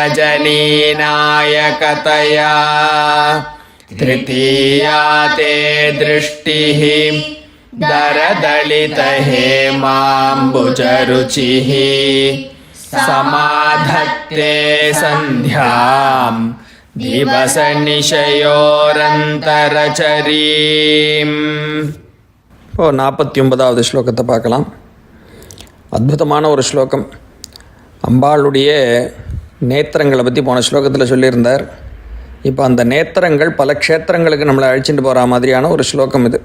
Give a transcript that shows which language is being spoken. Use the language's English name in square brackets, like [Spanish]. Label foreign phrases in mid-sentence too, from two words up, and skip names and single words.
[Sanskrit] रजनीनायकतया तृतीया ते दृष्टिः दरदलितहेमाम्बुजरुचिः समाधत्ते सन्ध्यां दिवसनिशयोरन्तरचरीम्. [Tamil] இப்போ 49வது ஸ்லோகத்தை பார்க்கலாம். அற்புதமான ஒரு ஸ்லோகம். அம்பாளுடைய நேத்திரங்களை பற்றி போன ஸ்லோகத்தில் சொல்லியிருந்தார். இப்போ அந்த நேத்திரங்கள் பல க்ஷேத்திரங்களுக்கு நம்மளை அழிச்சிட்டு போகிற மாதிரியான ஒரு ஸ்லோகம் இது.